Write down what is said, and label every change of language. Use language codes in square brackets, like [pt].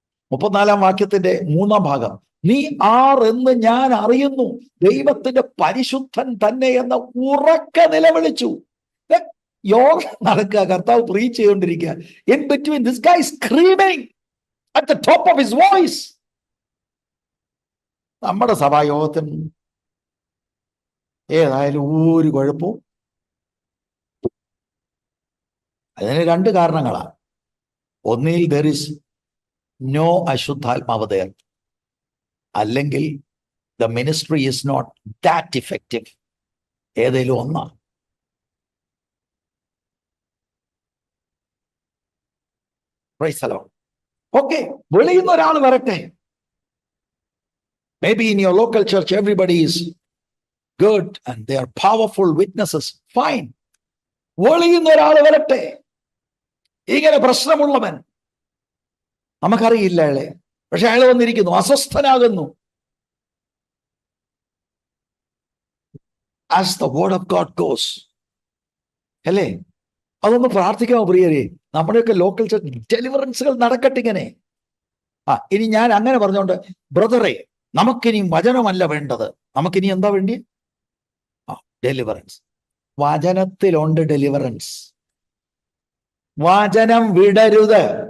[ml] 34 വാക്യത്തിന്റെ 3-ാം ഭാഗം, നീ ആരെന്ന് ഞാൻ അറിയുന്നു, ദൈവത്തിന്റെ പരിശുദ്ധൻ തന്നെ എന്ന് ഉറക്കെ നിലവിളിച്ചു. യോഗം നടക്കുക, കർത്താവ് പ്രീച്ച് ചെയ്തുകൊണ്ടിരിക്കുക. [en] In between this guy is screaming at the top of his voice. [ml] നമ്മുടെ സഭായോഗത്തിന് ഏതായാലും ഒരു കുഴപ്പവും. അതിന് 2 കാരണങ്ങളാണ്. ഒന്നിൽ [en] there is no [ml] അശുദ്ധാത്മാവ് [en] there, [ml] അല്ലെങ്കിൽ [en] the ministry is not that effective. [ml] ഏതേലും ഒന്നാ. [en] Praise the Lord. [ml] Okay, വെളിയുന്ന ഒരാൾ വരട്ടെ. [en] Maybe in your local church everybody is good and they are powerful witnesses. Fine. [ml] വെളിയുന്ന ഒരാൾ വരട്ടെ. ഇങ്ങനെ പ്രശ്നമുള്ളവൻ, നമുക്കറിയില്ല അയാളെ, പക്ഷെ അയാൾ വന്നിരിക്കുന്നു, അസ്വസ്ഥനാകുന്നു. [en] As the word of God goes, [ml] അല്ലേ? അതൊന്ന് പ്രാർത്ഥിക്കാമോ പ്രിയരെ? നമ്മുടെയൊക്കെ ലോക്കൽ ചർച്ച് ഡെലിവറൻസുകൾ നടക്കട്ടെ ഇങ്ങനെ. ഇനി ഞാൻ അങ്ങനെ പറഞ്ഞോണ്ട്, ബ്രദറെ, നമുക്കിനി വചനമല്ല വേണ്ടത്, നമുക്കിനി എന്താ വേണ്ടി? ഡെലിവറൻസ്. വചനത്തിലുണ്ട് ഡെലിവറൻസ്. വചനം വിടരുത്.